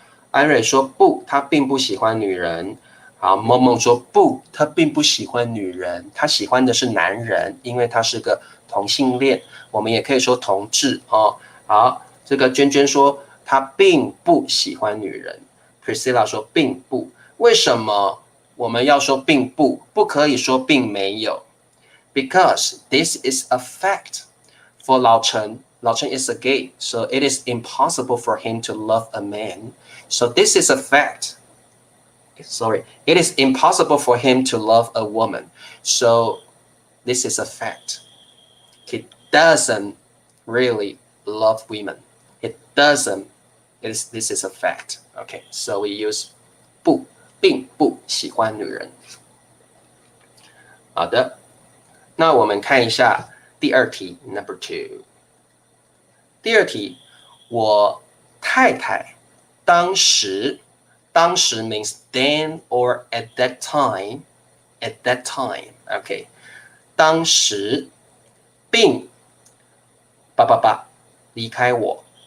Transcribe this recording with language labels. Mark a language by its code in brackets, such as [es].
[zh] 安蕊说不，他并不喜欢女人。好，梦梦说不，他并不喜欢女人，他喜欢的是男人，因为他是个同性恋。我们也可以说同志哦。好，这个娟娟说他并不喜欢女人。 Priscilla 说并不，为什么我们要说并不，不可以说并没有 ？ [en] Because this is a fact. For 老陈 is a gay, so it is impossible for him to love a man. So this is a fact. Sorry, it is impossible for him to love a woman. So this is a fact. He doesn't really love women. It doesn't. This is a fact. Okay, so we use [zh] 不，并不喜欢女人。好的，那我们看一下第二题 ，Number 2。第二题，我太太当时 [en] means then or at that time. At that time, okay. [zh] 当时并离开我。